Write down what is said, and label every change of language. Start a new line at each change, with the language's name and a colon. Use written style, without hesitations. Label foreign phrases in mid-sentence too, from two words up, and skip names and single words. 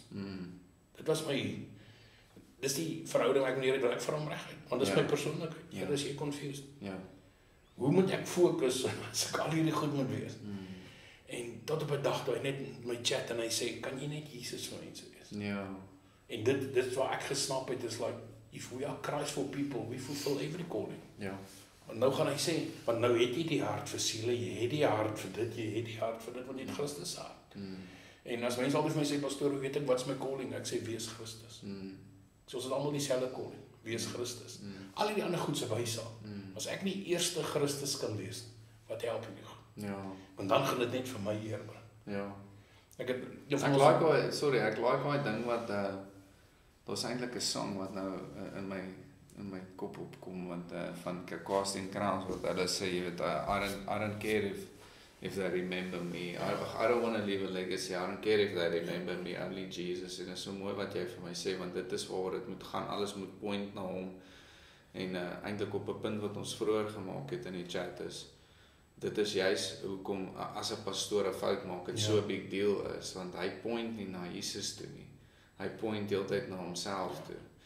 Afrikaans: Dit was my, dis die verhouding ek met die Here, wil ek vir hom reguit, want dis my persoonlikheid, Here, is jy confused? Hoe moet ek fokus, as ek al hierdie goed moet wees? En tot op 'n dag, toe hy net my chat, en hy sê, kan jy net Jesus vir mense wees? En dit is wat ek gesnap het, is
English: like, if we are Christ for people, we fulfill every calling.
Afrikaans: Want nou gaan hy sê, want nou het jy die hart vir siele, jy het die hart vir dit, jy het die hart vir dit, want jy het Christus hart. En as mense altyd vir my sê, pastoor, hoe weet ek, wat is my calling? Ek sê, wees Christus. So ons het almal dieselfde calling, wees Christus. Al die ander goed se wys aan. As ek nie eerste Christus kan wees, wat help jy nie? Want dan gaan dit net vir my eer bring. Ek like daai ding wat, daar's eintlik 'n sang wat nou in my kop opkom, want van Casting Crowns, wat hulle sê, jy weet,
English: I don't care if they remember me, I don't want to leave a legacy, I don't care if they remember me, only Jesus.
Afrikaans: En dit is so mooi wat jy vir my sê, want dit is waar dit moet gaan, alles moet point na hom, en eintlik op 'n punt wat ons vroeër gemaak het in die chat is, dit is juist hoekom as 'n pastoor 'n fout maak, dit so 'n
English: big deal
Afrikaans: is, want hy point nie na Jesus toe nie, hy point heeltyd na homself toe,